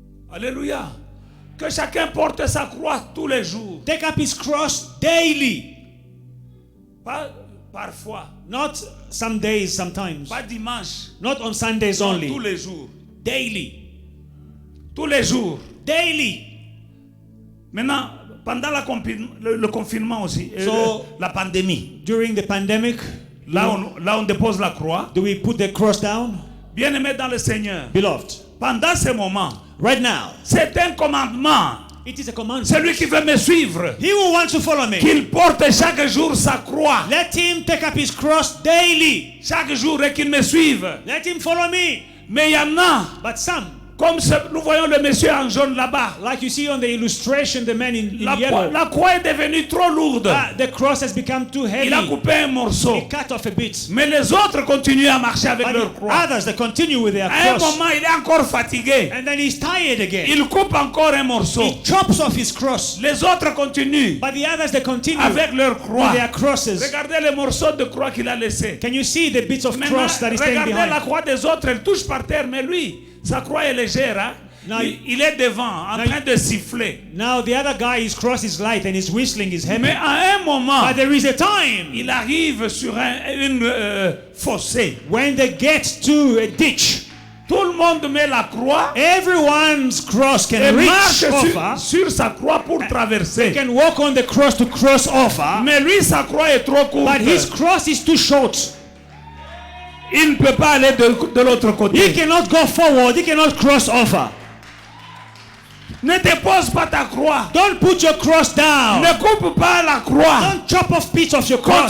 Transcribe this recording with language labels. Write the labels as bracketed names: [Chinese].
[French] Alléluia. Que chacun porte sa croix tous les jours. [English] Take up his cross daily. [French] Pas parfois. [English] Not some days, sometimes. [French] Pas dimanche. [English] Not on Sundays [French] Non, [English] only. [French] tous les jours. [English] Daily. [French] Tous les jours. [English] Daily. [French] Maintenant, pendant le confinement aussi, la pandémie, [English] During the pandemic, [French] là on dépose la croix. [English] do we put the cross down? [French] Bien-aimé dans le Seigneur, [English] Beloved, [French] pendant ce moment, [English] right now, [French] c'est un commandement. [English] it is a command. [French] Celui qui veut me suivre, [English] He who wants to follow me, [French] qu'il porte chaque jour sa croix. [English] let him take up his cross daily. [French] Chaque jour et qu'il me suive. [English] Let him follow me. [French] Mais il y en a, [English] But some, [French] comme nous voyons le monsieur en jaune là-bas, [English] like you see on the illustration, the man in yellow, [French] la croix est devenue trop lourde. [English] the cross has become too [French] Il a [English] heavy. [French] coupé un morceau. [English] He cut off a bit. [French] Mais les autres continuent à marcher avec [English] But [French] leur [English] the [French] croix. [English] others, they continue with their [French] À un [English] cross. [French] moment, il est encore fatigué. [English] And then he's tired again. [French] Il coupe encore un morceau. [English] He chops off his cross. [French] Les autres continuent [English] But the others, they continue [French] avec leur croix. [English] with their crosses. [French] Regardez les morceaux de croix qu'il a laissés. [English] Can you see the bits of [French] Maintenant, [English] cross that is staying [French] regardez la [English] behind? [French] croix des autres, elle touche par terre, mais lui, sa croix est légère. Hein? [English] Now, [French] Il est devant, en train de siffler. [English] Now the other guy, his cross is light and his whistling is heavy. [French] Mais à un moment, [English] But there is a time [French] il arrive sur une fossé. [English] when they get to a ditch. [French] Tout le monde met la croix [English] Everyone's cross [French] et [English] can reach [French] marche [English] over. [French] sur sa croix pour traverser. [English] Can walk on the cross to cross over. [French] Mais lui, sa croix est trop courte. [English] But his cross is too short. [French] Il ne peut pas aller de l'autre [English] He [French] côté. [English] cannot go forward. He cannot cross over. [French] Ne dépose pas ta croix. [English] Don't put your cross down. [French] Ne coupe pas la croix. [English] Don't chop off bits of your cross.